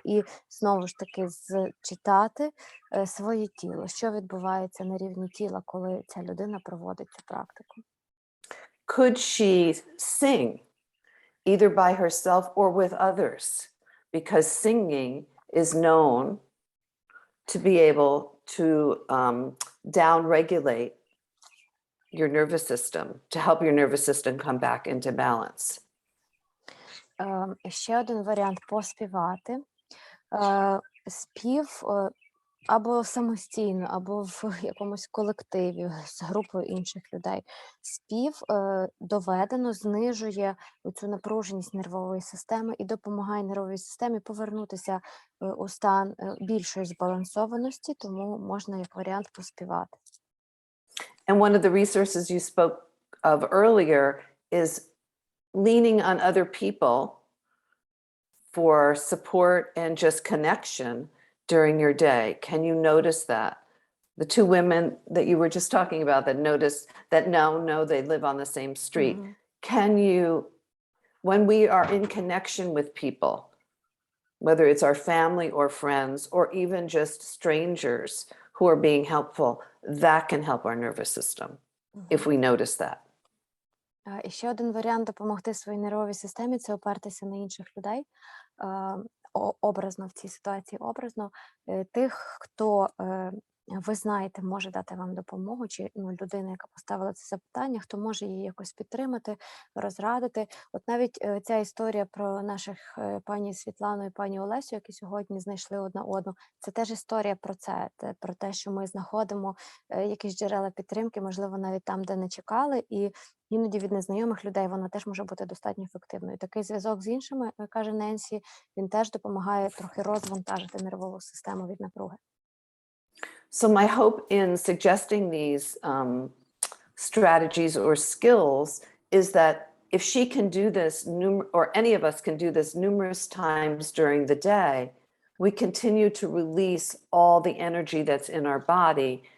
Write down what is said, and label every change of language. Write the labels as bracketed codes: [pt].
[uk] І знову ж таки зчитати своє тіло, що відбувається на рівні тіла, коли ця людина проводить цю практику. [en] Could she sing, either by herself or with others? Because singing is known to be able to down-regulate your nervous system, to help your nervous system come back into balance. [uk] Ще один варіант поспівати. Спів або самостійно, або в якомусь колективі з групою інших людей. Спів доведено знижує цю напруженість нервової системи і допомагає нервовій системі повернутися у стан більшої збалансованості, тому можна як варіант поспівати. [en] And one of the resources you spoke of earlier is leaning on other people for support and just connection during your day. Can you notice that? The two women that you were just talking about that notice that know they live on the same street. Mm-hmm. Can you, when we are in connection with people, whether it's our family or friends, or even just strangers who are being helpful, that can help our nervous system, if we notice that. [uk] І ще один варіант допомогти своїй нервовій системі – це опертися на інших людей. Образно в цій ситуації, образно тих, хто ви знаєте, може дати вам допомогу, чи людина, яка поставила це запитання, хто може її якось підтримати, розрадити. От навіть ця історія про наших пані Світлану і пані Олесю, які сьогодні знайшли одна одну, це теж історія про це, про те, що ми знаходимо якісь джерела підтримки, можливо, навіть там, де не чекали, і іноді від незнайомих людей вона теж може бути достатньо ефективною. Такий зв'язок з іншими, каже Ненсі, він теж допомагає трохи розвантажити нервову систему від напруги. [en] So my hope in suggesting these strategies or skills is that if she can do this, or any of us can do this numerous times during the day, we continue to release all the energy that's in our body.